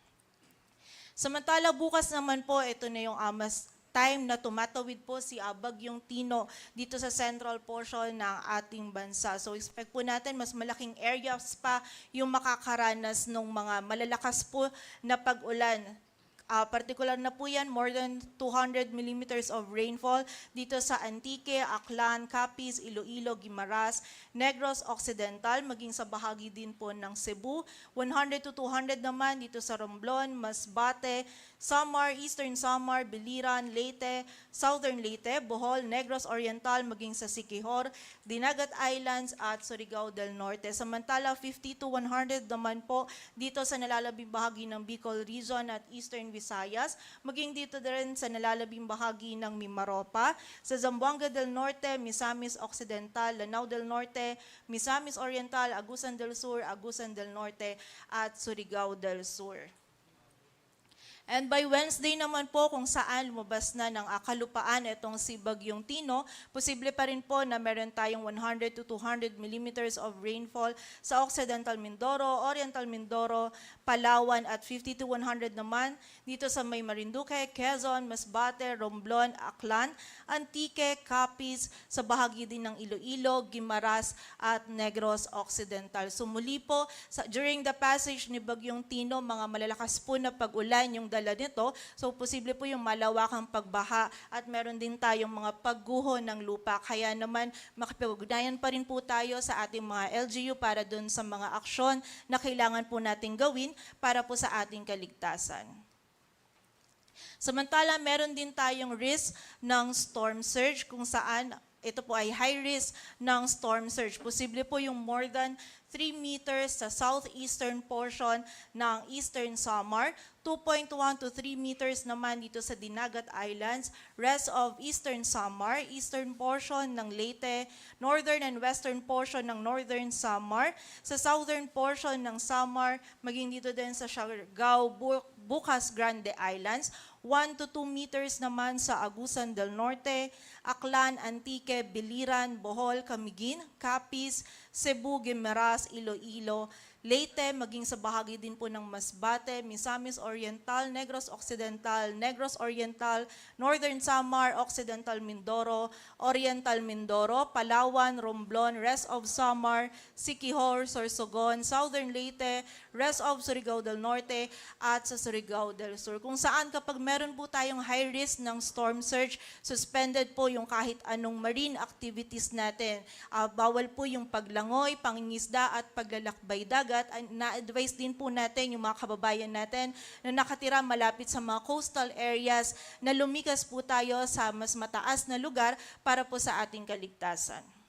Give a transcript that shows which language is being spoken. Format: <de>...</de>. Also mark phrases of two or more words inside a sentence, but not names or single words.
<tl>Samantala, bukas naman po, ito na yung mas time na tumatawid po si Bagyong Tino dito sa central portion ng ating bansa. So expect po natin mas</tl> <en>malaking areas</en> <tl>pa yung makakaranas ng mga malalakas po na pag-ulan. Particular na po yan,</tl> <en>more than 200 millimeters of rainfall</en> <tl>dito sa</tl> <en>Antique, Aklan, Capiz, Iloilo, Guimaras, Negros Occidental,</en> <tl>maging sa bahagi din po ng Cebu. 100 to 200 naman dito sa Romblon, Masbate, Samar, Eastern Samar, Biliran, Leyte, Southern Leyte, Bohol, Negros Oriental, maging sa Siquijor, Dinagat Islands at Surigao del Norte. Samantala, 50 to 100 naman po dito sa nalalabing bahagi ng Bicol Region at Eastern Visayas, maging dito din sa nalalabing bahagi ng Mimaropa, sa Zamboanga del Norte, Misamis Occidental, Lanao del Norte, Misamis Oriental, Agusan del Sur, Agusan del Norte at Surigao del Sur.</tl> <en>And by Wednesday</en> <tl>naman po kung saan lumabas na ng kalupaan itong si Bagyong Tino, posible pa rin po na meron tayong</tl> <en>100 to 200 millimeters of rainfall</en> <tl>sa Occidental Mindoro, Oriental Mindoro, Palawan at 50 to 100 naman dito sa may Marinduque, Quezon, Masbate, Romblon, Aklan, Antique, Capiz, sa bahagi din ng Iloilo, Guimaras at Negros Occidental. So muli po,</tl> <en>during the passage</en> <tl>ni Bagyong Tino, mga malalakas po na pag-ulan yung dala nito. So posible po yung malawakang pagbaha at meron din tayong mga pagguho ng lupa. Kaya naman makipag-ugnayan pa rin po tayo sa ating mga LGU para dun sa mga aksyon na kailangan po nating gawin para po sa ating kaligtasan. Samantala, meron din tayong risk ng</tl> <en>storm surge</en> <tl>kung saan ito po ay</tl> <en>high risk</en> <tl>ng</tl> <en>storm surge.</en> <tl>Posible po yung</tl> <en>more than 3 meters</en> <tl>sa</tl> <en>southeastern portion</en> <tl>ng Eastern Samar,</tl> <en>2.1 to 3 meters</en> <tl>naman dito sa Dinagat Islands,</tl> <en>rest of Eastern Samar, eastern portion</en> <tl>ng Leyte,</tl> <en>northern and western portion</en> <tl>ng Northern Samar, sa</tl> <en>southern portion</en> <tl>ng Samar, maging dito din sa Siargao, Bucas Grande Islands,</tl> <en>1 to 2 meters</en> <tl>naman sa Agusan del Norte, Aklan, Antique, Biliran, Bohol, Camiguin, Capiz, Cebu, Guimaras, Iloilo, Leyte, maging sa bahagi din po ng Masbate, Misamis Oriental, Negros Occidental, Negros Oriental, Northern Samar, Occidental Mindoro, Oriental Mindoro, Palawan, Romblon,</tl> <en>rest of Samar,</en> <tl>Siquijor, Sorsogon, Southern Leyte,</tl> <en>rest of Surigao del Norte,</en> <tl>at sa Surigao del Sur. Kung saan kapag meron po tayong</tl> <en>high risk</en> <tl>ng</tl> <en>storm surge,</en> <tl>suspended po yung kahit anong</tl> <en>marine activities</en> <tl>natin. Bawal po yung paglangoy, pangingisda at paglalakbay dagat. Na-advise din po natin yung mga kababayan natin na nakatira malapit sa mga</tl> <en>coastal areas</en> <tl>na lumikas po tayo sa mas mataas na lugar para po sa ating kaligtasan.</tl>